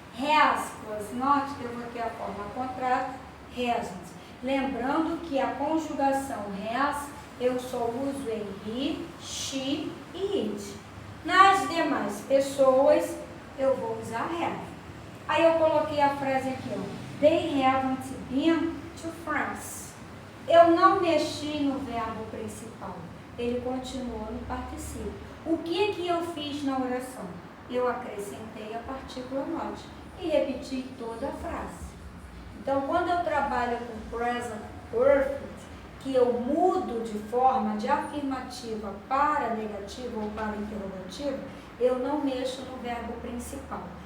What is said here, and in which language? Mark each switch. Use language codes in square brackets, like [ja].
[pt] Has plus not, eu vou ter a forma contrata hasn't. Lembrando que a conjugação has, eu só uso em he, she e it. Nas demais pessoas, eu vou usar have. Aí eu coloquei a frase aqui, ó. [en] They haven't been to France. [pt] Eu não mexi no verbo principal. Ele continuou no particípio. O que eu fiz na oração? Eu acrescentei a partícula not e repeti toda a frase. Então, quando eu trabalho com present perfect, que eu mudo de forma de afirmativa para negativa ou para interrogativa, eu não mexo no verbo principal.